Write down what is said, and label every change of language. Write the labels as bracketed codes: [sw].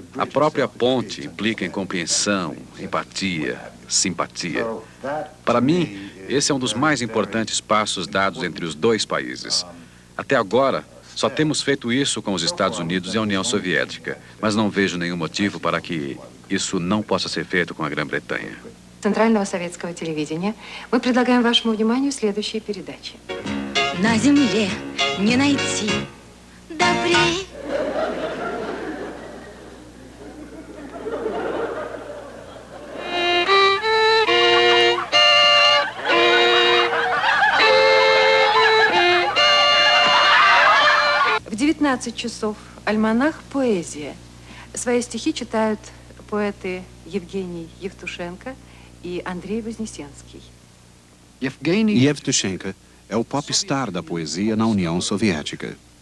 [pt] A própria ponte implica em compreensão, empatia, simpatia. Para mim, esse é um dos mais importantes passos dados entre os dois países. Até agora, só temos feito isso com os Estados Unidos e a União Soviética, mas não vejo nenhum motivo para que isso não possa ser feito com a Grã-Bretanha. [ru] Центрального советского телевидения мы предлагаем вашему вниманию следующие передачи. На земле не найти добрей. В 19 часов альманах «Поэзия». Свои стихи читают поэты Евгений Евтушенко e Andrei Вознесенский. [pt] Yevtushenko é o popstar da poesia na União Soviética.